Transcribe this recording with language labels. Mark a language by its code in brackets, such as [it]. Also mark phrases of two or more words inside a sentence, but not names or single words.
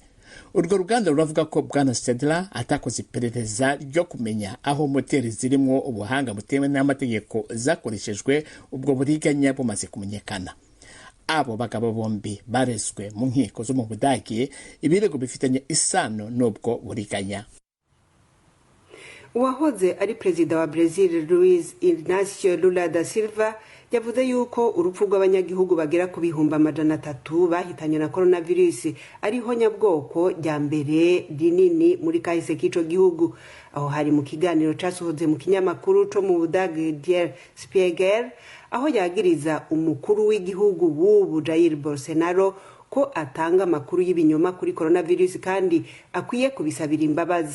[rw] Urwo ruganda ruravuga ko Bwana Stedler atakoze iperereza ryo kumenya aho moteri zirimo ubuhanga butemewe n'amategeko zakoreshejwe ubwo buriganya bumaze kumenyekana. Abo bagabo bombi barezwe mu nkiko zo mu Budage ibirego bifitanye isano n'ubwo buriganya. Uwahoze ari perezida wa Brazil Luiz Inácio Lula da Silva yavuze yuko urupfu rw'abanyagihugu bagera ku bihumbi 300 bahitanywe na coronavirus ariho nyabwoko rya mbere rinini muri kahise k'ico gihugu. [rn] Aho hari mu kiganiro casohoze mu kinyamakuru co mu Budage Der Spiegel, aho yagiriza umukuru w'igihugu w'ubu Jair Bolsonaro ko atanga amakuru y'ibinyoma kuri coronavirus kandi akwiye kubisabira imbabazi.